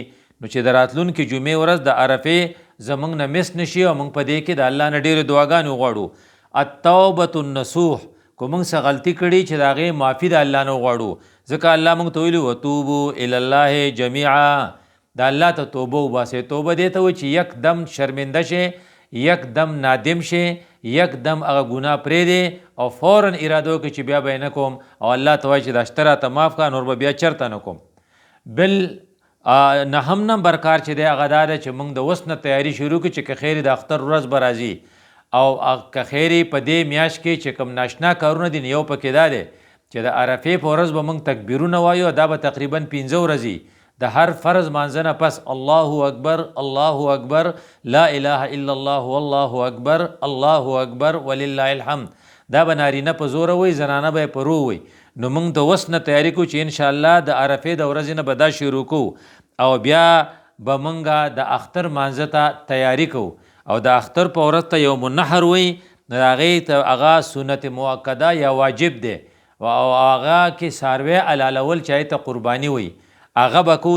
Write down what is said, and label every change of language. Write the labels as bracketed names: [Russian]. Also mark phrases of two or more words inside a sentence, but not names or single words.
[Pashto] نو چې د راتلونکي جمعې ورځ د عرفې زموږ نه مس نشي او موږ په دې کې د الله نه ډېرې دعاګانې وغواړو. [Arabic] التوبة النصوح، [Pashto] کو موږ څه غلطي کړي چې د هغې معافي د الله نه وغواړو. ځکه الله موږ ته ویلي [Arabic] وتوبو الی الله جمیعا، [Pashto] د الله ته توبه وباسئ. توبه دې ته وایي چې یک دم شرمنده شي، یک دم نادم شي، یک دم هغه ګناه پرېږدې او فورا اراده وکړي چې بیا به یې نه کوم، او الله ته وایي چې دا شته راته معاف کړه، نور به بیا چېرته نه کوم. بل نهم نمبر کار چې دی هغه دا ده چې موږ د اوس نه تیاري شروع کړو چې که خیر د اختر ورځ به راځي، او که خیر په دې میاشت کې چې کوم ناشنا کارونه دي یو پکې دا دی چې د عرفې په ورځ به موږ تکبیرونه وایو. دا به تقریبا 15 ورځې د هر فرض مانځنه پس [Arabic] الله اکبر الله اکبر لا اله الا الله والله اکبر الله اکبر ولله الحمد. [Pashto] دا به نارینه په زوره وایي، زنانه به یې په رو وایي. نو موږ د اوس نه تیاري کوو چې انشاءالله د عرفې د ورځې نه به دا شروع کوو، او بیا به موږ د اختر مانځه ته تیاري کوو. او د اختر په ورځ ته [Arabic] یوم النحر [Pashto] وایي، نو د هغې ته هغه [Arabic] سنت مؤکده [Pashto] یا واجب دی، او هغه کې څاروی حلالول چې هغې ته قرباني وایي، هغه به کوو.